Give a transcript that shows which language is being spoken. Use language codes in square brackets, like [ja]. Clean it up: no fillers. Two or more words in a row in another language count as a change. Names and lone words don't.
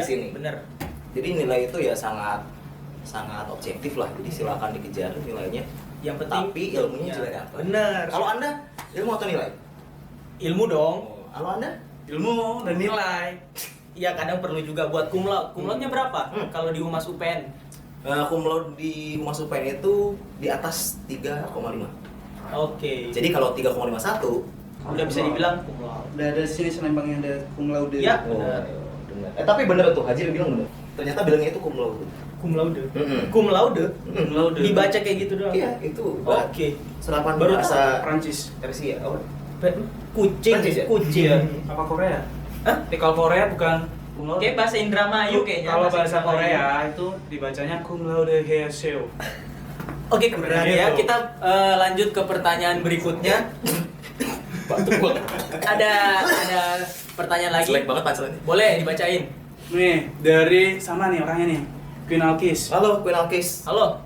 [id] sini? bener. Jadi nilai itu ya sangat objektif lah. Jadi silakan dikejar nilainya. Yang penting Tapi ilmunya ya, juga dapat. bener. Kalau Anda ilmu atau nilai? Ilmu dong. Kalau Anda? Ilmu dan nilai. Iya, kadang perlu juga buat [la] cum laude. Cum laude- [id] nya berapa? Kalau di Humas UPN? [la] Cum laude [id] di Humas UPN itu di atas 3,5. Oke. Jadi kalau 3,51 Udah bisa dibilang [la] cum laude. [id] Udah ada sini Selembang yang ada [la] cum laude. [id] Ya, benar. benar. Tapi bener tuh, Haji bilang bener. Ternyata bilangnya itu [la] cum laude. Cum laude. Mm-mm. Cum laude. Cum laude. [id] Dibaca kayak gitu doang. Iya, itu. Oke. Serapan Baru bahasa Prancis. Persia. Oh. Kucing, Prancis ya? kucing. Iya. Apa Korea? Hah? Kalau Korea bukan [la] cum laude. [id] Kayak bahasa Indramayu kayaknya. Kalau bahasa Indramayu. Korea itu dibacanya [la] cum laude [id] haeseo. Oke, kemudian ya kita lanjut ke pertanyaan berikutnya. ada pertanyaan lagi. Jelek banget pancelannya. Boleh dibacain. Nih, dari sama nih orangnya nih. Queen Alkis. Halo, Queen Alkis. Halo.